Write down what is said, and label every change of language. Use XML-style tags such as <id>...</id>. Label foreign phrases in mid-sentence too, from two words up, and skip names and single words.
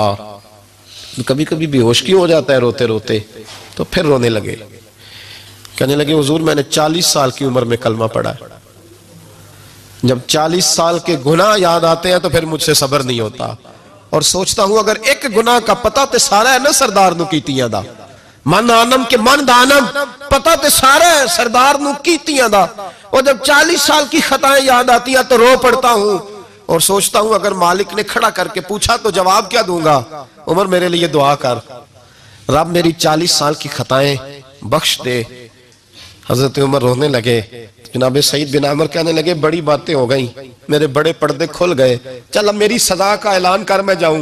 <ur>کبھی کبھی بے ہوش کیوں ہو جاتا ہے روتے روتے, تو پھر رونے لگے. کہنے لگے حضور میں نے 40 سال کی عمر میں کلمہ پڑھا ہے. جب 40 سال کے گناہ یاد آتے ہیں تو پھر مجھ سے صبر نہیں ہوتا, اور سوچتا ہوں اگر ایک گناہ کا</ur> <pa>پتہ تے سارا ہے نا سردار نو کیتیاں دا,</pa> <fa>من آنم کے من دانم,</fa> <pa>پتہ تے سارا ہے سردار نو کیتیاں دا,</pa> <ur>اور جب 40 سال کی خطائیں یاد آتی ہیں تو رو پڑتا ہوں اور سوچتا ہوں اگر مالک نے کھڑا کر کے پوچھا تو جواب کیا دوں گا. عمر میرے لیے دعا کر, رب میری 40 سال کی خطائیں بخش دے. حضرت عمر رونے لگے. جناب سعید بن عامر کہنے لگے بڑی باتیں ہو گئیں, میرے بڑے پردے کھل گئے, چل اب میری سزا کا اعلان کر میں جاؤں.</ur>